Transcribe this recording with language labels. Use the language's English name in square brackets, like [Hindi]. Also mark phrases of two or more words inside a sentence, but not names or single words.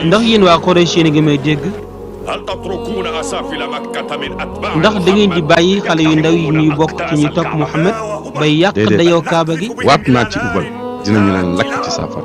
[Wolof] ndax yéen waa Quraysh yéen a ngi may dégg [Arabic] هل تتركون أسافل مكة من أتباع [Wolof] ndax da ngeen di bàyyi xale yu ndaw yi ñuy bokk ci ñi topp Muhammad bay yàq dayoo Kaaba gi waat naa ci ubal dinañu leen lakk ci safara